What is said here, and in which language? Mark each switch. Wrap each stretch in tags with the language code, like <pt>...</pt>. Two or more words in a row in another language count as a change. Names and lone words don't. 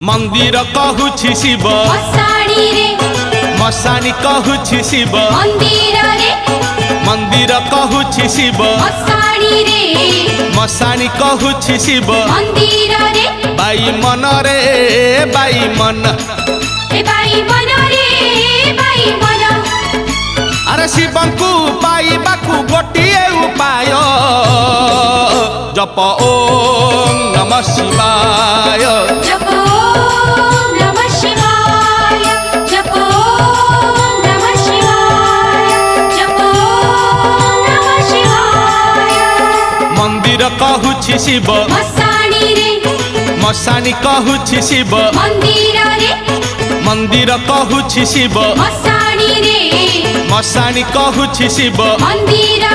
<or>ମନ୍ଦିର କହୁଛି ଶିବ ମଶାଣି ରେ ମଶାଣି କହୁଛି ଶିବ ମନ୍ଦିର ରେ ମନ୍ଦିର କହୁଛି ଶିବ ମଶାଣି ରେ ମଶାଣି କହୁଛି ଶିବ ମନ୍ଦିର ରେ ବାଇ ମନ ରେ ବାଇ ମନ ଏ ବାଇ ମନ ରେ ବାଇ ମନ ଅରେ ଶିବଙ୍କୁ ପାଇବାକୁ ଗୋଟିଏ ଉପାୟ ଜପ</or> <sa>ओम नमः शिवाय जप ओम नमः शिवाय जप ओम नमः शिवाय जप ओम नमः शिवाय</sa> <or>ମନ୍ଦିର କହୁଛି ଶିବ ମଶାଣି ରେ ମଶାଣି କହୁଛି ଶିବ ମନ୍ଦିର ରେ ମନ୍ଦିର କହୁଛି ଶିବ ମଶାଣି ରେ ମଶାଣି କହୁଛି ଶିବ ମନ୍ଦିର</or>